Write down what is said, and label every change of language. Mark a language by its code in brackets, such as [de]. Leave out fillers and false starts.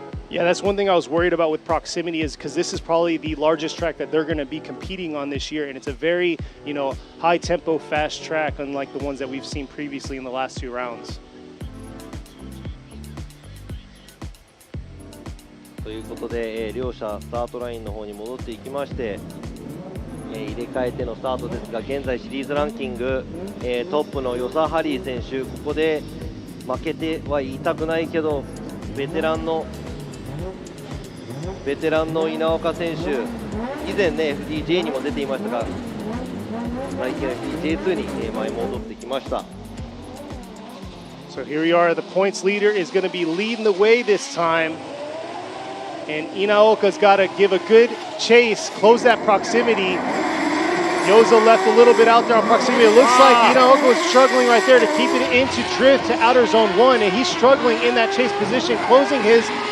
[en] Yeah, that's one thing I was worried about with proximity, is because this is probably the largest track that they're going to be competing on this year, and it's a very, high tempo, fast track, unlike the ones that we've seen previously in the last 2 rounds. [ja] ということで、両者スタートラインの方に戻っていきまして、入れ替えてのスタートですが、現在シリーズランキング、トップのヨサハリー選手、ここで負けては言いたくないけど、ベテランの稲岡選手、以前ね FDJ にも出ていましたが、最近は FDJ2 に前戻ってきました。 [en] So here we are, the points leader is going to be leading the way this time. And Inaoka's got to give a good chase, close that proximity. Yoza left a little bit out there on proximity. It looks like Inaoka was struggling right there to keep it into drift to outer zone 1, and he's struggling in that chase position, closing his...